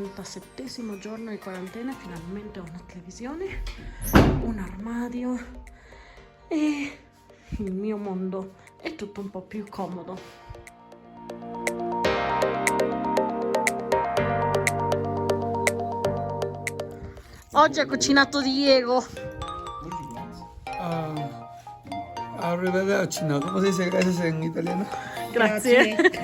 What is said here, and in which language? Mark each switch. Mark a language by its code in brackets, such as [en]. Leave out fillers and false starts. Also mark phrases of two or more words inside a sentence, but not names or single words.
[it] 7° giorno di quarantena, finalmente ho una televisione, un armadio e il mio mondo è tutto un po' più comodo. Oggi ha cucinato Diego. Arrivederci, no? [es] ¿Cómo se dice gracias en italiano? [it] Grazie.